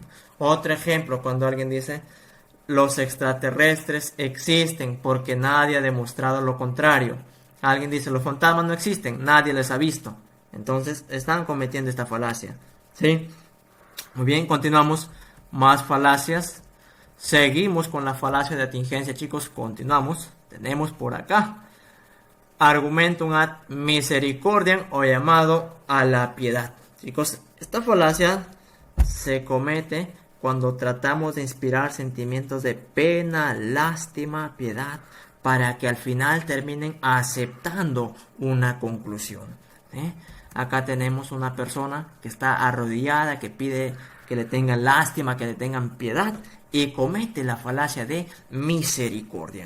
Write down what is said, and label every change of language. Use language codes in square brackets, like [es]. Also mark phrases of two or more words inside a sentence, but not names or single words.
[es] Otro ejemplo, cuando alguien dice los extraterrestres existen porque nadie ha demostrado lo contrario. Alguien dice los fantasmas no existen, nadie les ha visto. Entonces están cometiendo esta falacia, ¿sí? Muy bien, continuamos. Más falacias. Seguimos con la falacia de atingencia, chicos. Continuamos. Tenemos por acá [la] argumentum ad misericordiam [es] o llamado a la piedad. Chicos, esta falacia se comete cuando tratamos de inspirar sentimientos de pena, lástima, piedad, para que al final terminen aceptando una conclusión. Acá tenemos una persona que está arrodillada, que pide que le tengan lástima, que le tengan piedad, y comete la falacia de misericordia.